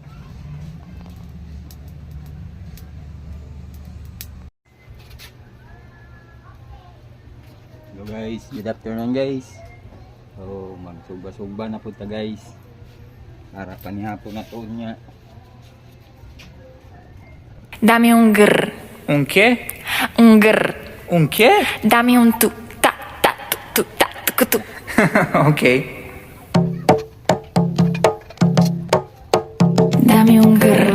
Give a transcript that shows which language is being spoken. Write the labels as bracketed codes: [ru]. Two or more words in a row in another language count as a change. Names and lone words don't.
[en] Hello guys, good afternoon guys. [ceb] So magsugba-sugba na punta guys para panihapon na to niya. [es] Dame un grr. Un qué? Un grr. ¿Un qué? Dame un tu. Ta, ta, tu, ta, tu, tu. Ok. Dame un grr.